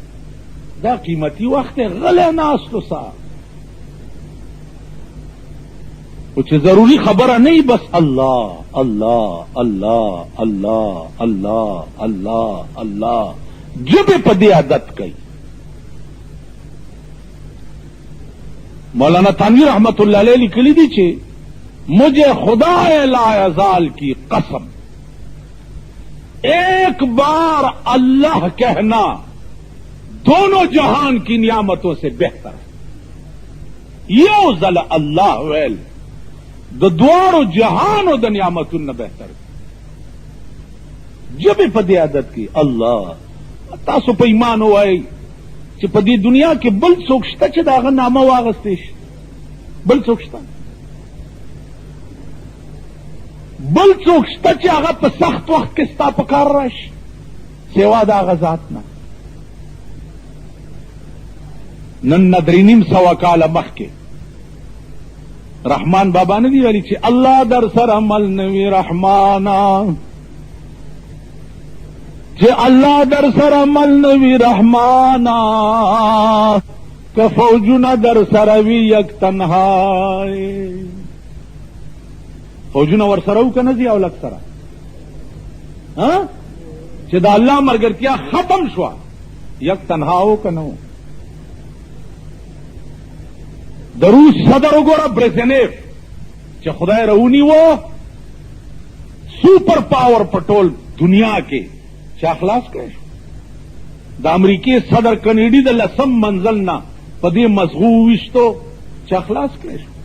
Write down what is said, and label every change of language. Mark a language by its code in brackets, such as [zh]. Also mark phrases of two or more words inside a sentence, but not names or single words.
[ps] دا قیمتي وخت دی، غلی ناستو سا، خو چې ضروري خبره نه وي بس الله الله الله الله الله الله الله، ژبې په دې عادت کوي. [ur] مولانا تھانوی رحمت اللہ علیہ [ps] لکھلی دی چھے [ur] مجھے خدا لا یزال کی قسم ایک بار اللہ کہنا دونوں جہان کی نعمتوں سے بہتر ہے. [ps] یو ځل اللہ ویل د دوارو جہانو د نعمتوں نه [ur] بہتر ہے. [ps] جب په دې عادت کی الله تاسو په ایمان وای چې په دې دنیا کې بل څوک شته چې د هغه نامه واغستی شي، بل څوک شته، بل څوک شته چې هغه په سخت وخت کې ستا په کار راشي سوا د هغه ذات نه. نن نه درې نیم سوه کاله مخکې رحمان بابا نه دی ویلي چې الله در سره مل نوي رحمانا، چې الله در سره مل نوي رحمانا، که فوجونه در سره وي یک تنهای. فوجونه ور سره و که نه ځي او لږ سره چې د الله ملګرتیا ختم شوه، یک تنها و که نه و. د روس صدر وګوره برزنیف چې خدای راونیوه سوپر پاور په ټول دنیا کې چا خلاص کړی شو. د امریکې صدر کنیډي د 10 منزل نه په دې مزغو وویشتو چا خلاص کړی شو.